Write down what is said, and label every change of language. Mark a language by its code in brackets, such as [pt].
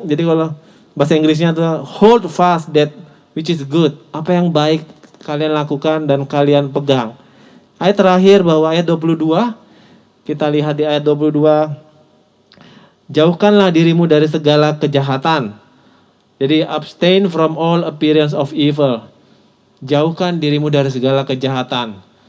[id] Jadi kalau bahasa Inggrisnya itu [en] hold fast that which is good. [id] Apa yang baik kalian lakukan dan kalian pegang. Ayat terakhir bahwa ayat 22, kita lihat di ayat 22, jauhkanlah dirimu dari segala kejahatan. [en] Jadi abstain from all appearance of evil. [id] Jauhkan dirimu dari segala kejahatan.